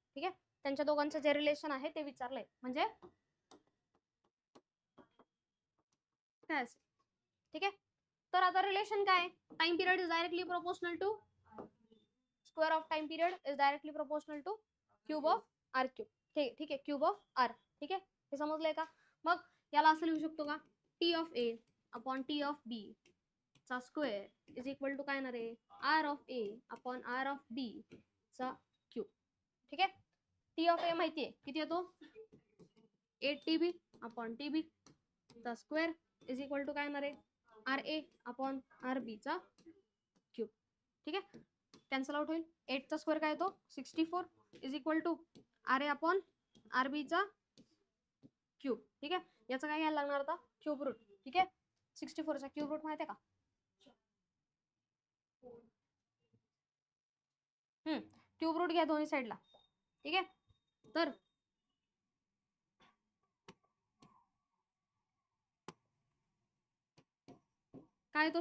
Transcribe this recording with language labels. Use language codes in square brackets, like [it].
[mr] ठीक आहे, त्यांच्या दोघांचं जे रिलेशन आहे ते विचारलंय, म्हणजे काय असेल? ठीक आहे, तर आता रिलेशन काय? [en] Time period is directly proportional to square of time period is directly proportional to cube of R cube. [mr] ठीक आहे, क्यूब ऑफ आर. ठीक आहे, हे समजलंय का? मग याला असं लिहू शकतो का? [en] T of A upon T of B चा square is equal to [mr] काय येणार आहे? [en] R of A upon R of B चा cube. [mr] ठीक आहे, टी ऑफ ए माहितीये किती येतो? [en] 8 T B upon T B चा square is equal to [mr] काय येणार आहे? R A upon R B चा क्यूब. ठीक आहे, कॅन्सल आउट होईल. 8 चा स्क्वेअर काय येतो? [en] 64 is equal to R A upon R B चा cube. [mr] ठीक आहे, याचा काय घ्यायला लागणार आता? Cube route. ठीक आहे, 64 चा क्यूब रूट माहिती आहे का? क्यूब रूट घ्या दोन्ही साईडला. ठीक आहे, तर काय येतो?